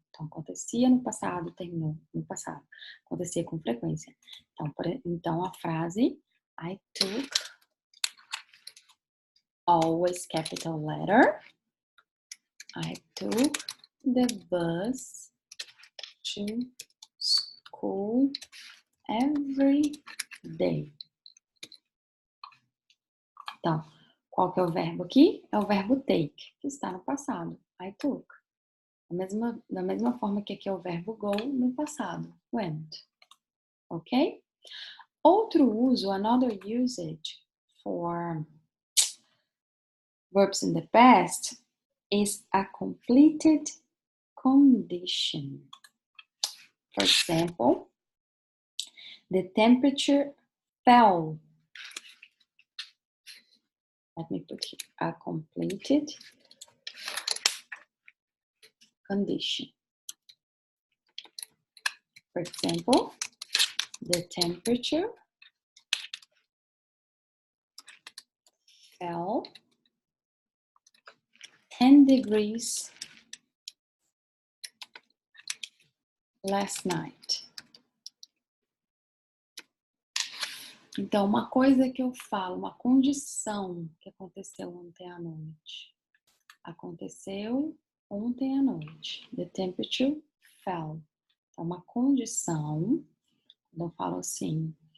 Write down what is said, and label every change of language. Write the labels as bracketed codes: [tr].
[pt] Então, acontecia no passado, terminou no passado. Acontecia com frequência. Então a frase [en] I took, always capital letter, I took the bus to school every day. [pt] Então, qual que é o verbo aqui? É o verbo take, que está no passado. I took. Da mesma forma que aqui é o verbo go no passado. [en] Went. Ok? [pt] Outro uso, [en] another usage for verbs in the past is a completed condition. For example, the temperature fell. Let me put here a completed condition. For example, the temperature fell 10 degrees last night. [pt] Então, uma coisa que eu falo, uma condição que aconteceu ontem à noite. Aconteceu ontem à noite. [en] The temperature fell. [pt] Então, uma condição, quando eu falo assim,